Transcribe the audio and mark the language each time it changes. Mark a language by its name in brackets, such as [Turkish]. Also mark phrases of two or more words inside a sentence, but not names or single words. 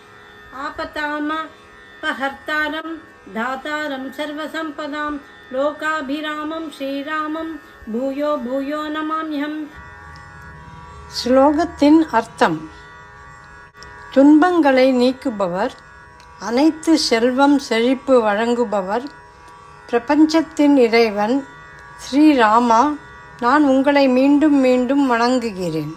[Sanskrit] आपतामपहर्तारं धातारं सर्वसम्पदां लोकाभिरामं श्रीरामं भूयो भूयो नमाम्यहम्. [Tamil] ஸ்லோகத்தின் அர்த்தம்: துன்பங்களை நீக்குபவர், அனைத்து செல்வம் செழிப்பு வழங்குபவர், பிரபஞ்சத்தின் இறைவன் ஸ்ரீராமா, நான் உங்களை மீண்டும் மீண்டும் வணங்குகிறேன்.